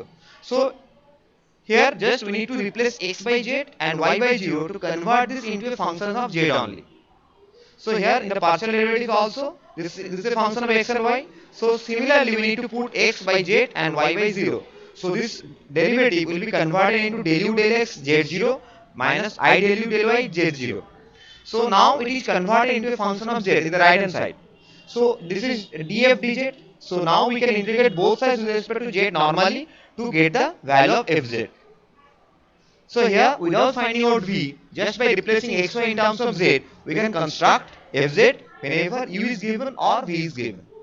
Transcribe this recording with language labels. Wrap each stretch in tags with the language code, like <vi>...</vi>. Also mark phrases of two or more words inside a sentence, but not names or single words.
<en>So here just we need to replace x by z and y by 0 to convert this into a function of z only. So here in the partial derivative also, this is a function of x and y. So similarly we need to put x by z and y by 0. So this derivative will be converted into del u del x z0 minus I del u del y z0. So now it is converted into a function of z in the right hand side. So this is df dz. So now we can integrate both sides with respect to z normally to get the value of fz. So here, without finding out v, just by replacing xy in terms of z, we can construct fz whenever u is given or v is given.</en>